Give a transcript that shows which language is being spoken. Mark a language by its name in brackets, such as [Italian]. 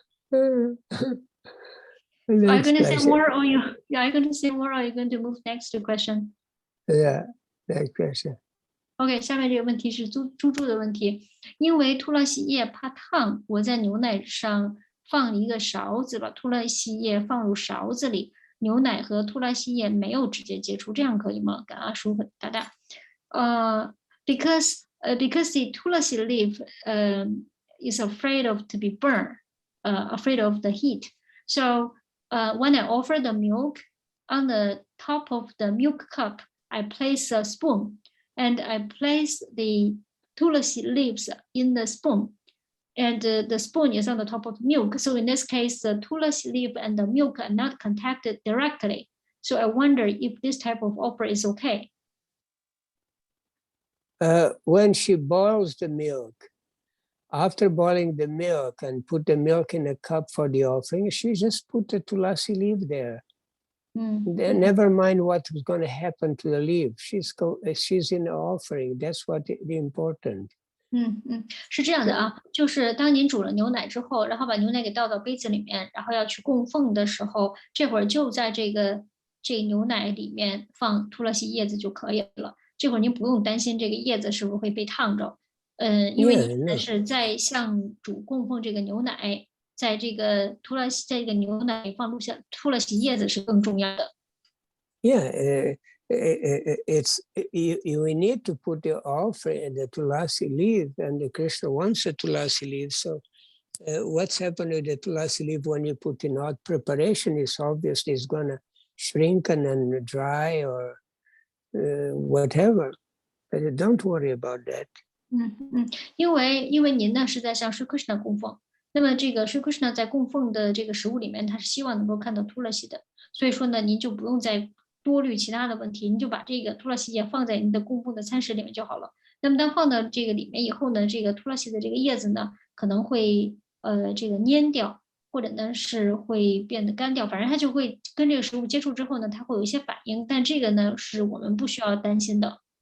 [English] Are you going to say more, or are you going to say more, or are you going to move next to question? Yeah, next question. [Chinese] OK， 下面这个问题是猪的问题。因为突拉西叶怕烫，我在牛奶上放了一个勺子，把突拉西叶放入勺子里，牛奶和突拉西叶没有直接接触，这样可以吗？感阿叔和大大。 [English] Because the tulasi leaf is afraid of to be burned, afraid of the heat. So when I offer the milk, on the top of the milk cup, I place a spoon, and I place the tulasi leaves in the spoon, and the spoon is on the top of milk. So in this case, the tulasi leaf and the milk are not contacted directly. So I wonder if this type of offer is okay. when she boils the milk, after boiling the milk and put the milk in a cup for the offering, she just put the tulasi leaf there. Never mind what was going to happen to the leaf. She's in the offering. That's what the important. [Chinese] 是这样的啊，就是当您煮了牛奶之后，然后把牛奶给倒到杯子里面，然后要去供奉的时候，这会儿就在这牛奶里面放突勒西叶子就可以了。这会儿您不用担心这个叶子是不是会被烫着，因为您是在向主供奉这个牛奶，在这个在这个牛奶里放突勒西叶子是更重要的。 [English] Yeah. We need to put the offering and the tulasi leaf, and the Krishna wants a tulasi leaf. So what's happened to the tulasi leaf when you put in hot preparation is obviously it's going to shrink and dry or whatever. But don't worry about that. [Chinese] 因为您呢是在向Sri Krishna 供奉，那么这个Sri Krishna 在供奉的这个食物里面，他是希望能够看到突勒西的，所以说呢，您就不用再多虑其他的问题，你就把这个突勒西叶放在你的供奉的餐食里面就好了。那么当放到这个里面以后呢，这个突勒西的这个叶子呢，可能会这个蔫掉，或者呢是会变得干掉，反正它就会跟这个食物接触之后呢，它会有一些反应，但这个呢是我们不需要担心的。